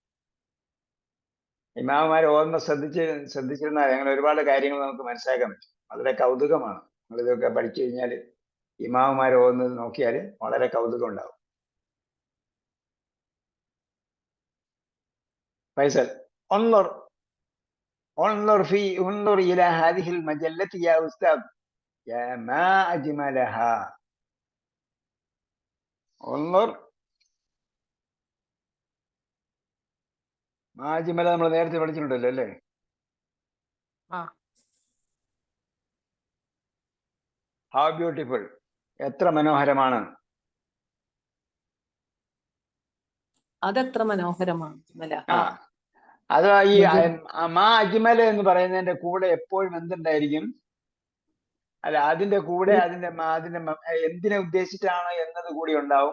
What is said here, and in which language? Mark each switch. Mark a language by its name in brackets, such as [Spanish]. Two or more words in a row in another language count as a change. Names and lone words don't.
[Malayalam] ഇമാമുമാർ ഓർമ്മ ശ്രദ്ധിച്ചിരുന്നാൽ അങ്ങനെ ഒരുപാട് കാര്യങ്ങൾ നമുക്ക് മനസ്സിലാക്കാൻ പറ്റും. വളരെ കൗതുകമാണ്. നമ്മളിതൊക്കെ പഠിച്ചു കഴിഞ്ഞാൽ ഇമാമുമാർ ഓർന്ന് നോക്കിയാൽ വളരെ കൗതുകം ഉണ്ടാവും. ഫൈസൽ, [Arabic] انظر إلى هذه المجلة يا أستاذ يا ما أجملها. انظر ما أجملها [Malayalam] നമ്മൾ നേരത്തെ പഠിച്ചിട്ടുണ്ടല്ലോ അല്ലേ? [English] How beautiful, [Malayalam] എത്ര മനോഹരമാണ്. അതെത്ര മനോഹരമാണ്. അത് ഈ മാ അജ്മല എന്ന് പറയുന്നതിന്റെ കൂടെ എപ്പോഴും എന്തുണ്ടായിരിക്കും? അല്ല, അതിന്റെ കൂടെ അതിന്റെ എന്തിനെ ഉദ്ദേശിച്ചിട്ടാണ് എന്നത് കൂടി ഉണ്ടാവും.